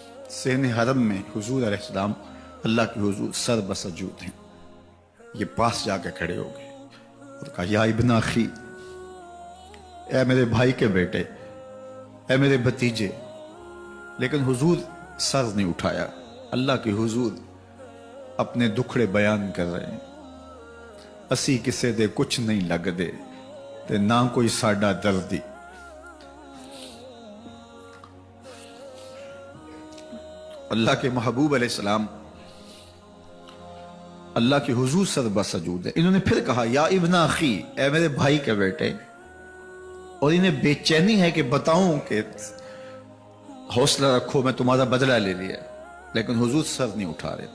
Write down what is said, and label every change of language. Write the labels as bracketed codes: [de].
[ur] سین حرم میں حضور علیہ السلام اللہ کے حضور سر بسجود ہیں۔ یہ پاس جا کے کھڑے ہو گئے اور کہا یا ابن اخی، اے میرے بھائی کے بیٹے، اے میرے بھتیجے، لیکن حضور سر نہیں اٹھایا۔ اللہ کے حضور اپنے دکھڑے بیان کر رہے ہیں. [pa] اسی کسے دے کچھ نہیں لگ دے تے نہ کوئی ساڈا دردی. [ur] اللہ کے محبوب علیہ السلام اللہ کے حضور سربہ سجود ہے. انہوں نے پھر کہا یا ابن اخی، اے میرے بھائی کے بیٹے. اور انہیں بے چینی ہے کہ بتاؤں کہ حوصلہ رکھو میں تمہارا بدلہ لے لیا، لیکن حضور سر نہیں اٹھا رہے.